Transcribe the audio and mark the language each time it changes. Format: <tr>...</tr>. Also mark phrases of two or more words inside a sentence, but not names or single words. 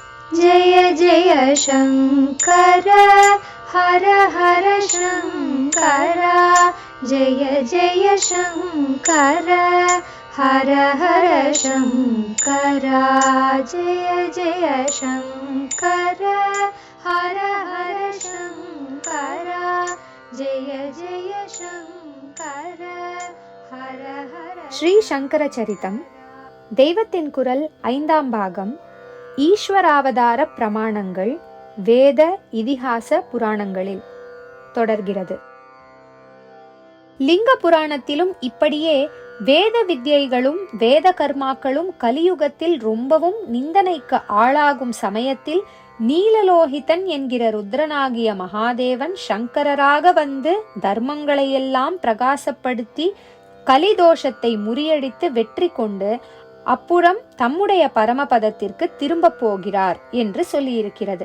<sa>जय जय शङ्कर हर हर शङ्कर जय जय शङ्कर हर हर शङ्कर जय जय शङ्कर हर हर शङ्कर जय जय शङ्कर हर हर.</sa> <ta>ஸ்ரீ சங்கர சரிதம் தெய்வத்தின் குரல் 5ஆம் பாகம். ஈஸ்வராவதார பிரமாணங்கள் வேத இதிகாச புராணங்களில் தொடர்கிறது. லிங்க புராணத்திலும் இப்படியே வேத வித்யைகளும் வேத கர்மாக்களும் கலியுகத்தில் ரொம்பவும் நிந்தனைக்கு ஆளாகும் சமயத்தில் நீலலோகிதன் என்கிற ருத்ரனாகிய மகாதேவன் சங்கரராக வந்து தர்மங்களையெல்லாம் பிரகாசப்படுத்தி கலிதோஷத்தை முறியடித்து வெற்றி கொண்டு அப்புறம் தம்முடைய பரமபதத்திற்கு திரும்ப போகிறார் என்று சொல்லியிருக்கிறது.</ta>